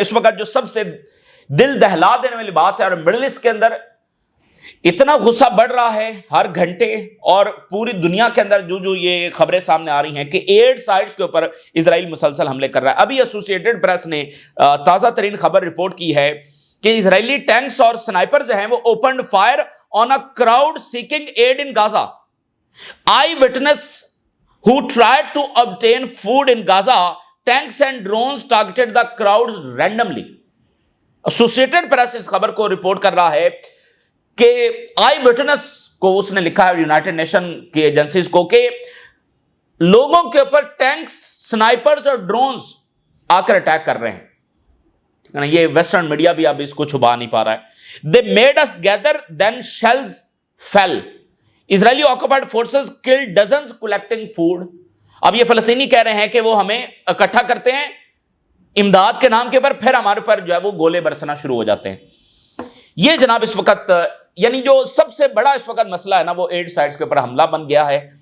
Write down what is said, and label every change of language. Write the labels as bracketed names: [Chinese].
[Urdu] اس وقت جو سب سے دل دہلا دینے والی بات ہے، اور مڈل ایسٹ کے اندر اتنا غصہ بڑھ رہا ہے ہر گھنٹے، اور پوری دنیا کے اندر جو یہ خبریں سامنے آ رہی ہیں کہ 8 سائٹس کے اوپر اسرائیل مسلسل حملے کر رہا ہے. ابھی ایسوسیٹڈ پریس نے تازہ ترین خبر رپورٹ کی ہے کہ اسرائیلی ٹینکس اور سنائپر جو ہیں وہ [English] Opened fire on a crowd seeking aid in Gaza. Eyewitness who tried to obtain food in Gaza, tanks and drones targeted the crowds randomly. [Urdu] Associated press اس خبر کو رپورٹ کر رہا ہے کہ آئی وٹنس کو اس نے لکھا ہے یونائٹڈ نیشن کی ایجنسیز کو کہ لوگوں کے اوپر ٹینکس، سنائپرز اور ڈرونز آ کر اٹیک کر رہے ہیں. یہ ویسٹرن میڈیا بھی اب اس کو چھپا نہیں پا رہا ہے. [English] They made us gather, then shells fell. Israeli occupied forces kill dozens collecting food. [Urdu] اب یہ فلسطینی کہہ رہے ہیں کہ وہ ہمیں اکٹھا کرتے ہیں امداد کے نام کے اوپر، پھر ہمارے پر جو ہے وہ گولے برسنا شروع ہو جاتے ہیں. یہ جناب اس وقت یعنی جو سب سے بڑا اس وقت مسئلہ ہے نا، وہ 8 سائٹس کے اوپر حملہ بن گیا ہے.